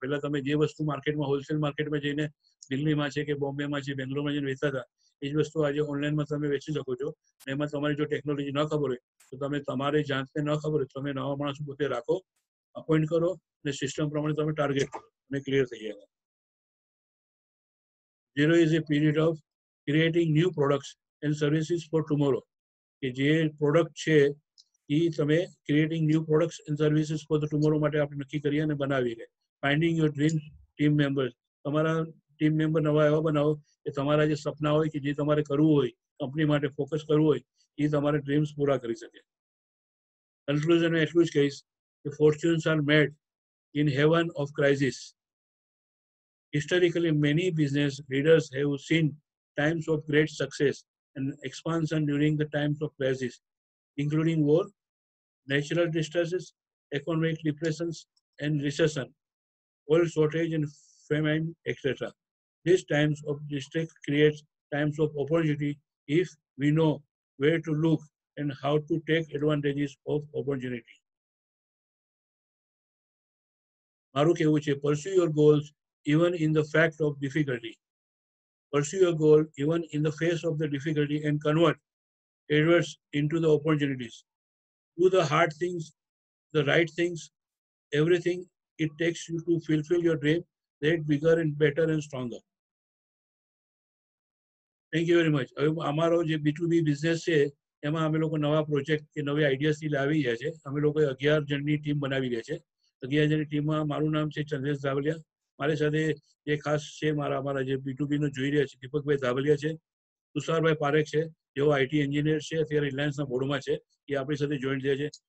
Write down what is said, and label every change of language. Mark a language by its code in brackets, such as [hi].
[gu] પહેલા તમે જે વસ્તુ માર્કેટમાં હોલસેલ માર્કેટમાં જઈને દિલ્હીમાં છે કે બોમ્બેમાં છે, બેંગ્લોરમાં જઈને વેચતા હતા એ જ વસ્તુ આજે ઓનલાઈનમાં તમે વેચી શકો છો. અને એમાં તમારી જો ટેકનોલોજી ન ખબર હોય તો તમે તમારી જાતને ન ખબર હોય તમે નવા માણસો પોતે રાખો, અપોઇન્ટ કરો અને સિસ્ટમ પ્રમાણે તમે ટાર્ગેટ કરો અને ક્લિયર થઈ જાય. [en] 0 is a period of creating new products and services for tomorrow. [gu] કે જે પ્રોડક્ટ છે એ તમે [en] creating new products and services for the tomorrow [gu] માટે આપણે નક્કી કરીએ અને બનાવી ગਏ. [en] Finding your dream team members. [gu] તમારા ટીમ મેમ્બર નવા એવા બનાવો કે તમારા જે સપના હોય કે જે તમારે કરવું હોય, કંપની માટે ફોકસ કરવું હોય એ તમારે ડ્રીમ્સ પૂરા કરી શકે. [en] conclusion [gu] એટલું જ કહીશ કે [en] Fortunes are made in heaven of crisis. Historically, many business leaders have seen times of great success and expansion during the times of crisis, including war, natural disasters, economic depressions, and recession, oil shortage and famine, etc. These times of distress create times of opportunity if we know where to look and how to take advantages of opportunity. [gu] મારું કહેવું છે, [en] pursue your goals even in the fact of difficulty. Pursue your goal even in the face of the difficulty and convert adverse into the opportunities. Do the hard things, the right things, everything it takes you to fulfill your dream, get bigger and better and stronger. Thank you very much. [gu] હવે અમારો જે B2B business છે એમાં અમે લોકો નવા project કે નવી આઈડિયાસથી લાવી રહ્યા છે. અમે લોકો 11 જણની ટીમ બનાવી રહ્યા છે. 11 જણની ટીમમાં મારું નામ છે ચંદ્રેશ ધાવલિયા. મારી સાથે જે ખાસ છે અમારા જે B2B નો જોઈ રહ્યા છે દીપકભાઈ ધાવલિયા છે, તુષારભાઈ પારેખ છે જેઓ આઈટી એન્જિનિયર છે, અત્યારે રિલાયન્સના બોર્ડમાં છે, એ આપણી સાથે જોઈન થયા છે.